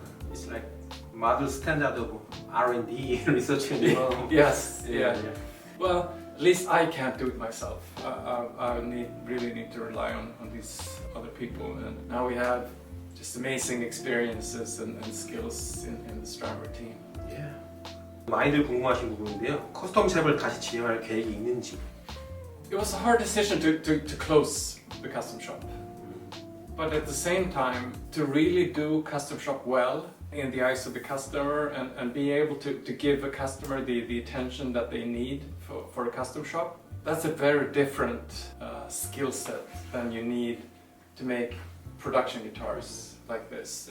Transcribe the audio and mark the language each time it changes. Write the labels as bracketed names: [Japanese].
[English] It's like model standard of R&D research and development. Yes, yeah. Well, at least I can't do it myself. I really need to rely on these other people. And now we have just amazing experiences and skills in the Strandberg team. Yeah. [Korean] 많이들 궁금하신 부분인데요. 커스텀 샵을 다시 진행할 계획이 있는지. [English] It was a hard decision to close the custom shop. But at the same time, to really do custom shop well in the eyes of the customer and be able to give a customer the attention that they need for a custom shop, that's a very different skill set than you need to make production guitars like this.